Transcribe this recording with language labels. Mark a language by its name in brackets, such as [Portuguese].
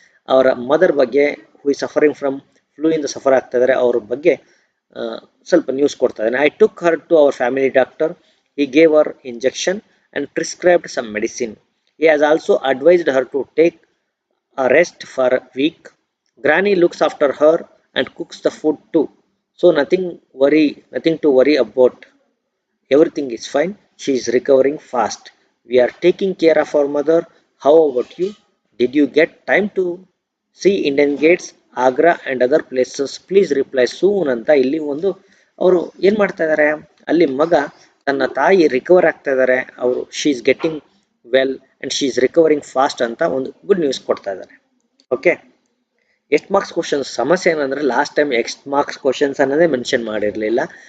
[Kannada] ಅವರ ಮದರ್ ಬಗ್ಗೆ, [English] who is suffering from flu [Kannada] ಇಂದ ಸಫರ್ ಆಗ್ತಾ ಇದ್ದಾರೆ, ಅವ್ರ ಬಗ್ಗೆ ಸ್ವಲ್ಪ ನ್ಯೂಸ್ ಕೊಡ್ತಾ ಇದ್ದಾನೆ. [English] I took her to our family doctor. He gave our injection and prescribed some medicine. He has also advised her to take a rest for a week. Granny looks after her and cooks the food too. So nothing to worry about. Everything is fine. She is recovering fast. We are taking care of our mother. How about you? Did you get time to see Indian Gates, Agra and other places? Please reply soon [Kannada] ಅಂತ ಇಲ್ಲಿ ಒಂದು ಅವರು ಏನು ಮಾಡ್ತಾ ಇದ್ದಾರೆ, ಅಲ್ಲಿ ಮಗ ತನ್ನ ತಾಯಿ ರಿಕವರ್ ಆಗ್ತಾ ಇದ್ದಾರೆ, ಅವರು [English] she is getting well and she is recovering fast [Kannada] ಅಂತ ಒಂದು ಗುಡ್ ನ್ಯೂಸ್ ಕೊಡ್ತಾ ಇದ್ದಾರೆ. ಓಕೆ, ಎಷ್ಟು ಮಾರ್ಕ್ಸ್ ಕ್ವಶನ್ಸ್? ಸಮಸ್ಯೆ ಏನಂದರೆ ಲಾಸ್ಟ್ ಟೈಮ್ ಎಷ್ಟು ಮಾರ್ಕ್ಸ್ ಕ್ವಶನ್ಸ್ ಅನ್ನೋದೇ ಮೆನ್ಷನ್ ಮಾಡಿರಲಿಲ್ಲ.